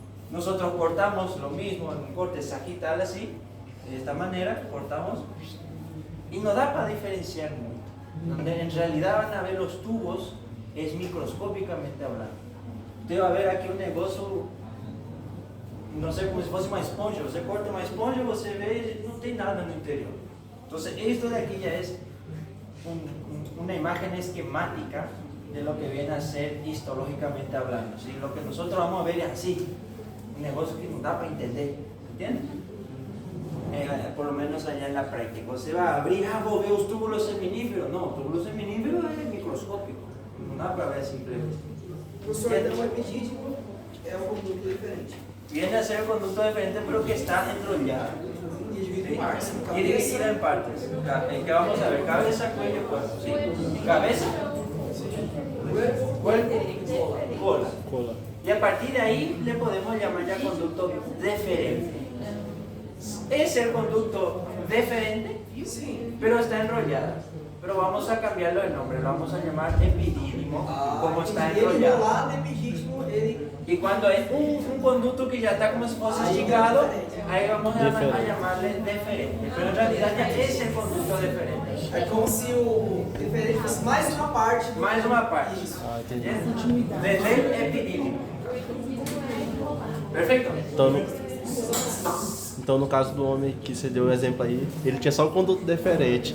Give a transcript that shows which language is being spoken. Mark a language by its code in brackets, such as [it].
[es] Nosotros cortamos lo mismo en un corte sagital así, de esta manera, cortamos, y no da para diferenciar mucho. Donde en realidad van a ver los tubos, es microscópicamente hablando. Usted va a ver aquí un negocio, no sé, como si fuese una esponja. [pt] Você corta [es] una esponja, você ve, no tiene nada en el interior. Entonces, esto de aquí ya es una imagen esquemática de lo que viene a ser histológicamente hablando, ¿sí? Lo que nosotros vamos a ver es así, un negocio que nos da para entender, ¿entiendes? Por lo menos allá en la práctica. Você va a abrir, vos ve los túbulos seminíferos. No, túbulos seminíferos es microscópico, no da para ver simplemente. [pt] Professor, então o epidídimo é um conduto diferente. [es] Viene a ser un conducto diferente, pero que está enrollado. [pt] E dividido em partes. [es] Y dividido en partes. ¿Qué vamos a ver? Cabeza, cuello, cuerpo. ¿Sí? Cabeza, cuerpo, cola. Y a partir de ahí le podemos llamar ya conducto deferente. Es el conducto deferente, pero está enrollado. Pero vamos a cambiarlo de nombre, lo vamos a llamar epidídimo, como está enrollado. Y cuando es un conducto que ya está como si fuese esticado, ahí vamos a llamarle deferente. Pero en realidad ya es el conducto deferente. [pt] É como se o deferente fosse mais uma parte. Mais uma parte. [es] Desde el epidídimo. [pt] Perfeito? Então, no caso do homem que você deu o exemplo aí, ele tinha só um conduto deferente.